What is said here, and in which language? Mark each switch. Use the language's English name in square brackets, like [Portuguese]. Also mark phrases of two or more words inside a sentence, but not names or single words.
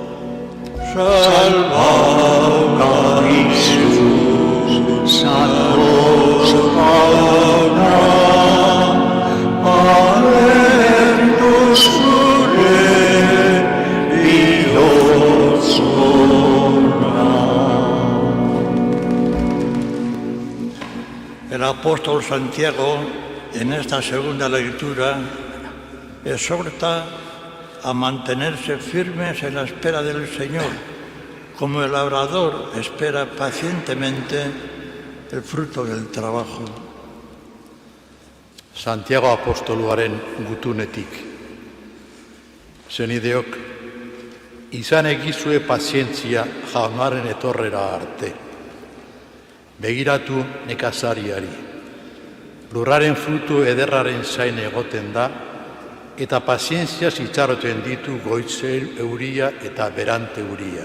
[Basque] Salvauda Jesús, satos jauna, agertu zure bihotzona. [Spanish] El apóstol Santiago, en esta segunda lectura, exhorta a mantenerse firmes en la espera del Señor, como el labrador espera pacientemente el fruto del trabajo. [Basque] Santiago apostoluaren gutunetik. Zenideok, izan egizue pazientzia jaunaren etorrera arte. Begiratu nekazariari. Lurraren frutu ederraren zain egoten da, eta pazientziaz itxaroten ditu goitze euria eta berante euria.